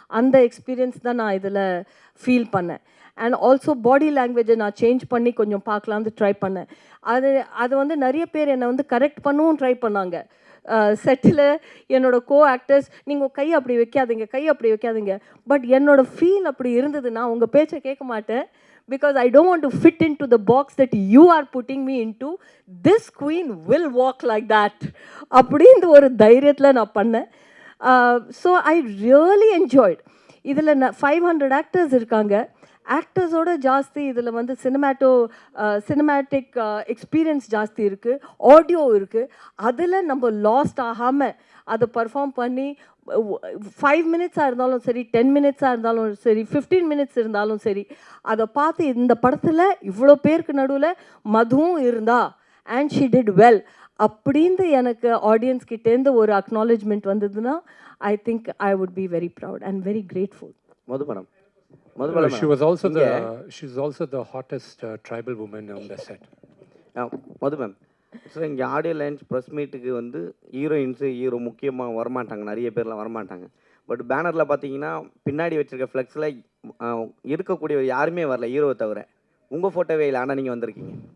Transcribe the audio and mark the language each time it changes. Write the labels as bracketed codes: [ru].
[ta] அந்த எக்ஸ்பீரியன்ஸ் தான் நான் இதில் ஃபீல் பண்ணேன். அண்ட் ஆல்சோ பாடி லாங்குவேஜை நான் சேஞ்ச் பண்ணி கொஞ்சம் பார்க்கலான்னு ட்ரை பண்ணேன். அது வந்து நிறைய பேர் என்னை வந்து கரெக்ட் பண்ணவும் ட்ரை பண்ணாங்க. செட்டில் என்னோட கோ ஆக்டர்ஸ், நீங்கள் கை அப்படி வைக்காதீங்க. பட் என்னோடய ஃபீல் அப்படி இருந்ததுன்னா உங்கள் பேச்சை கேட்க மாட்டேன். [en] Because I don't want to fit into the box that you are putting me into. This queen will walk like that. [ta] அப்படின்ற ஒரு தைரியத்தில் நான் பண்ணேன். [en] So I really enjoyed. [ta] இதில் 500 ஆக்டர்ஸ் இருக்காங்க. ஆக்டர்ஸோட ஜாஸ்தி இதில் வந்து சினிமேட்டிக் எக்ஸ்பீரியன்ஸ் ஜாஸ்தி இருக்குது, ஆடியோ இருக்குது. அதில் நம்ம லாஸ்ட் ஆகாமல் அதை பர்ஃபார்ம் பண்ணி 5 மினிட்ஸாக இருந்தாலும் சரி, 10 மினிட்ஸாக இருந்தாலும் சரி, 15 மினிட்ஸ் இருந்தாலும் சரி, அதை பார்த்து இந்த படத்தில் இவ்வளோ பேருக்கு நடுவில் மதுவும் இருந்தா [en] and she did well [ta] அப்படின்னு எனக்கு ஆடியன்ஸ் கிட்டேருந்து ஒரு அக்னாலேஜ்மெண்ட் வந்ததுன்னா [en] I think I would be very proud and very grateful. [ta] மதுபனம். [en] She was also the hottest tribal woman on the set. [ta] Madhu ma'am, so இங்கே ஆடியோ லான்ச் ப்ரெஸ் மீட்டுக்கு வந்து hero முக்கியமாக வரமாட்டாங்க, நிறைய பேர்லாம் வரமாட்டாங்க. பட் பேனரில் பார்த்தீங்கன்னா பின்னாடி வச்சுருக்க ஃப்ளெக்ஸில் இருக்கக்கூடிய யாருமே வரல, ஹீரோவை தவிர. உங்கள் ஃபோட்டோவே இல்லை, ஆனால் நீங்கள் வந்திருக்கீங்க.